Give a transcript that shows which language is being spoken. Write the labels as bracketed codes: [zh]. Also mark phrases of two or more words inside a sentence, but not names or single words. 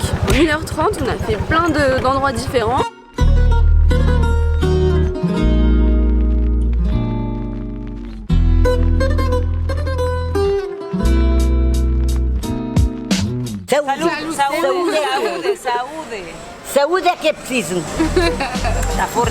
[fr] En 1h30, on a fait plein d'endroits différents. [pt] Saúde. Saúde é que é preciso. Está forte.